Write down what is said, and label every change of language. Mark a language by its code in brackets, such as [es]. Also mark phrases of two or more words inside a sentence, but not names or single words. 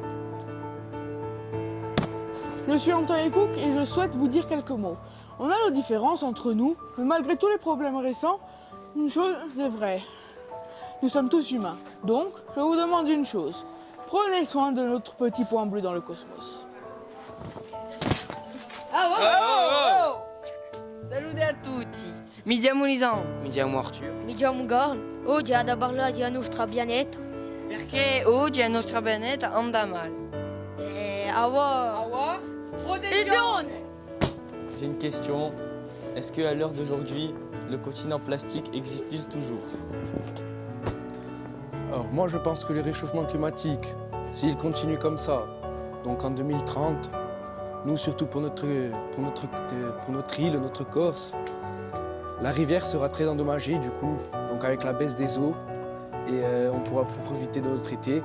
[fr] Je suis Antoine Cook et je souhaite vous dire quelques mots. On a nos différences entre nous, mais malgré tous les problèmes récents, une chose est vraie. Nous sommes tous humains. Donc, je vous demande une chose. Prenez soin de notre petit point bleu dans le cosmos. [it] Salute a tutti. Mi chiamo Lisan. Mi chiamo Arthur. Mi chiamo Gorn. Oggi ad parlare della nostra pianeta. Perché oggi la nostra pianeta anda male. Awa. Protezione. [fr] J'ai une question. Est-ce qu'à l'heure d'aujourd'hui, le continent plastique existe-t-il toujours? Alors moi je pense que le réchauffement climatique, s'il continue comme ça, donc en 2030, nous surtout pour notre île, notre Corse, la rivière sera très endommagée du coup, donc avec la baisse des eaux, et on pourra plus profiter de notre été.